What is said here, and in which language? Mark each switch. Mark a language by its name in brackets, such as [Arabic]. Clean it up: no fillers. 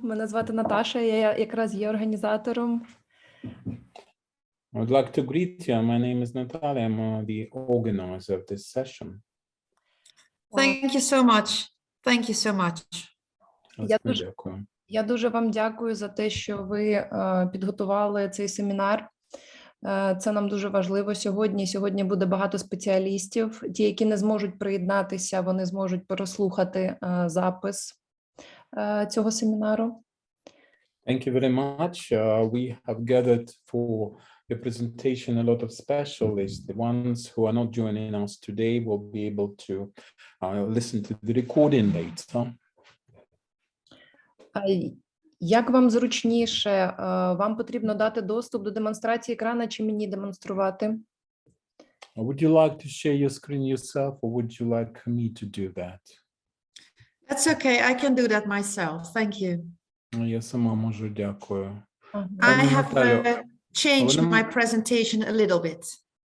[Ukrainian] Мене звати Наташа, я якраз є організатором. [English] I would like to greet you. My name is Natalia. I'm the organizer of this session. Thank you so much. Thank you so much. [Ukrainian] Дякую. Я дуже вам дякую за те, що ви підготували цей семінар. Це нам дуже важливо сьогодні. Сьогодні буде багато спеціалістів. Ті, які не зможуть приєднатися, вони зможуть прослухати запис цього семінару. [English] Thank you very much. We have gathered for the presentation a lot of specialists. The ones who are not joining us today will be able to listen to the recording later. [Ukrainian] Як вам зручніше? Вам потрібно дати доступ до демонстрації екрану чи мені демонструвати? [English] Would you like to share your screen yourself, or would you like me to do that? That's okay. I can do that myself. Thank you. [Ukrainian] Я сама можу, дякую. [English] I have changed my presentation a little bit.